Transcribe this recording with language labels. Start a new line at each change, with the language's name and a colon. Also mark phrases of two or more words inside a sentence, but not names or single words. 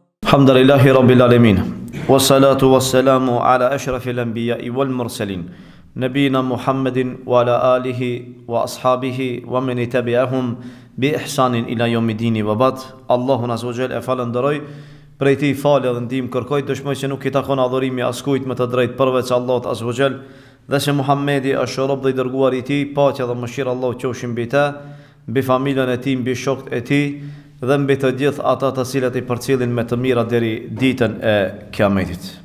Arabic: الحمد لله رب العالمين. والصلاة والسلام على أشرف الأنبياء والمرسلين. نبينا محمد وعلى آله وأصحابه ومن تبعهم بإحسان إلى يوم الدين وبعد.
Albanian: Allahun
Arabic: عز وجل
Albanian: e falenderoj, prej tij falë dhe ndihmë kërkoj, dëshmoj se nuk i takon adhurimi askujt më të drejtë përveç Allahut
Arabic: عز وجل,
Albanian: dhe se Muhammedi është rob dhe i dërguar i tij, paqja dhe mëshira Allahu qofshin mbi të, mbi familjen e tij, mbi shokët e tij dhe mbi të gjithë ata të cilët i përcjellin me të mira deri ditën e Kiametit.